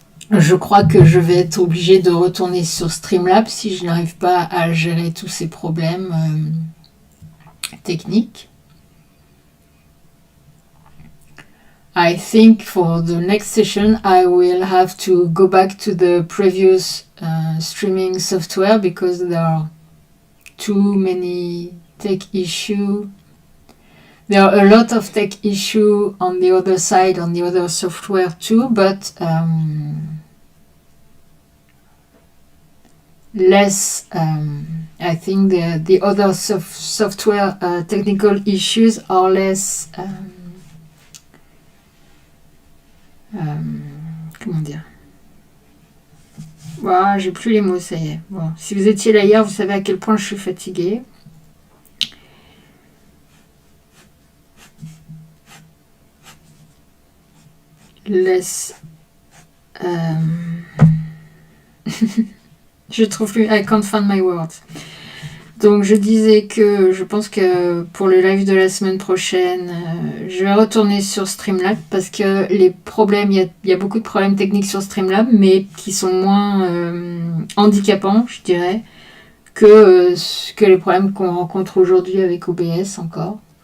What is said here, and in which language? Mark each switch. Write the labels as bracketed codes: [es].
[fr] Je crois que je vais être obligée de retourner sur Streamlabs si je n'arrive pas à gérer tous ces problèmes techniques. [en] I think for the next session I will have to go back to the previous streaming software because there are too many tech issues. There are a lot of tech issues on the other side, on the other software too, but less, I think the other software technical issues are less, [fr] comment dire, voilà, j'ai plus les mots, ça y est. Bon, si vous étiez là hier, vous savez à quel point je suis fatiguée. [en] Less, [fr] je trouve plus, [en] I can't find my words. [fr] Donc je disais que je pense que pour le live de la semaine prochaine, je vais retourner sur Streamlab parce que les problèmes, il y a beaucoup de problèmes techniques sur Streamlab, mais qui sont moins handicapants, je dirais, que les problèmes qu'on rencontre aujourd'hui avec OBS encore.